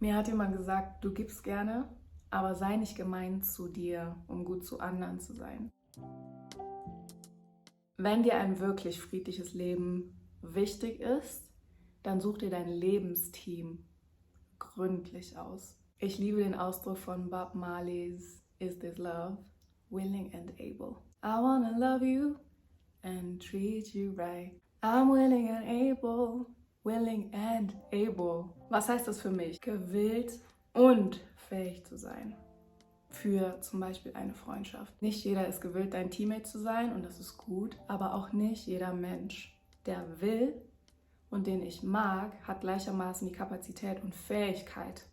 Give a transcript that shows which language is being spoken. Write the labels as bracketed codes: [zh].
[de] Mir hat jemand gesagt, du gibst gerne, aber sei nicht gemein zu dir, um gut zu anderen zu sein. Wenn dir ein wirklich friedliches Leben wichtig ist, dann such dir dein Lebensteam gründlich aus. Ich liebe den Ausdruck von Bob Marley's Is This Love? [en] Willing and able. I wanna love you and treat you right. I'm willing and able, [de] willing and able. Was heißt das für mich? Gewillt und fähig zu sein. für zum Beispiel eine Freundschaft. Nicht jeder ist gewillt, dein Teammate zu sein und das ist gut, aber auch nicht jeder Mensch, der will und den ich mag, hat gleichermaßen die Kapazität und Fähigkeit.